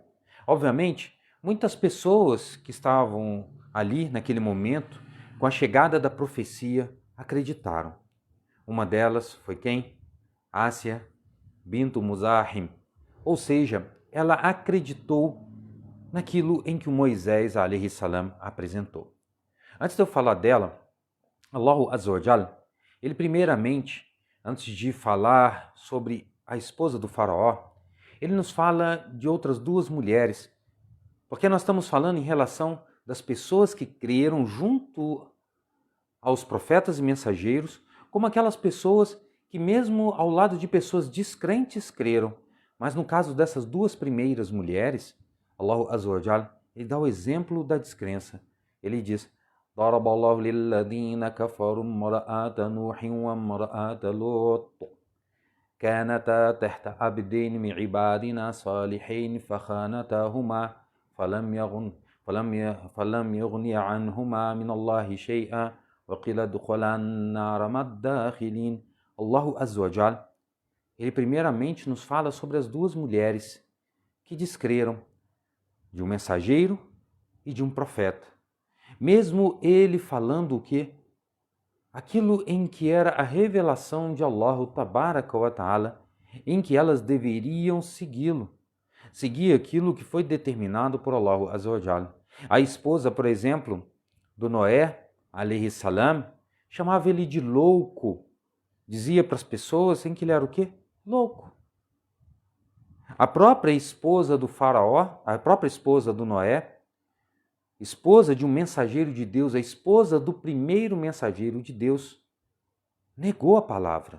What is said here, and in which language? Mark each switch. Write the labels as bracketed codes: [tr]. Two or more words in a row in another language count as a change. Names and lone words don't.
[pt] Obviamente, muitas pessoas que estavam ali naquele momento, com a chegada da profecia, acreditaram. Uma delas foi quem? Ásia bintu Muzahim, ou seja, ela acreditou naquilo em que o Moisés [ar] عليه السلام [pt] apresentou. Antes de eu falar dela, [ar] الله عز وجل, [pt] ele primeiramente, antes de falar sobre a esposa do faraó, ele nos fala de outras duas mulheres, porque nós estamos falando em relação das pessoas que creram junto aos profetas e mensageiros, como aquelas pessoas que mesmo ao lado de pessoas descrentes creram. Mas no caso dessas duas primeiras mulheres, [ar] الله عز وجل, [pt] ele dá o exemplo da descrença. Ele diz: [ar] ضرب الله للذين كفروا امرأة نوح وامرأة لوط كانتا تحت عبدين من عبادنا صالحين فخانتاهما فلم يغني عنهما من الله شيئا وقيل ادخلا النار مع الداخلين. الله عز وجل, [pt] ele primeiramente nos fala sobre as duas mulheres que descreram de um mensageiro e de um profeta. Mesmo ele falando o quê? Aquilo em que era a revelação de [ar] الله تبارك وتعالى, [pt] em que elas deveriam segui-lo, seguir aquilo que foi determinado por [ar] الله عز وجل. [pt] A esposa, por exemplo, do Noé, [ar] عليه السلام, [pt] chamava ele de louco, dizia para as pessoas em que ele era o quê? Louco. A própria esposa do faraó, a própria esposa do Noé, esposa de um mensageiro de Deus, a esposa do primeiro mensageiro de Deus, negou a palavra.